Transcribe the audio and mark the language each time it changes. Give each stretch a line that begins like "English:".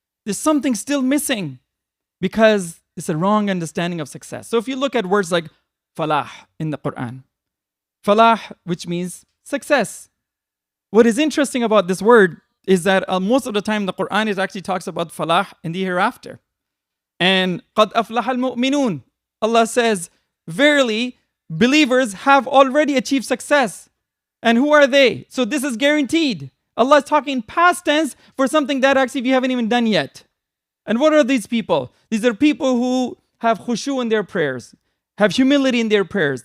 English: There's something still missing because it's a wrong understanding of success. So if you look at words like falah in the Quran, falah, which means success. What is interesting about this word is that most of the time the Quran actually talks about falah in the hereafter.
Arabic: And قَدْ أَفْلَحَ الْمُؤْمِنُونَ.
English: Allah says, verily, believers have already achieved success. And who are they? So this is guaranteed. Allah is talking past tense for something that actually we haven't even done yet. And what are these people? These are people who have khushu in their prayers, have humility in their prayers.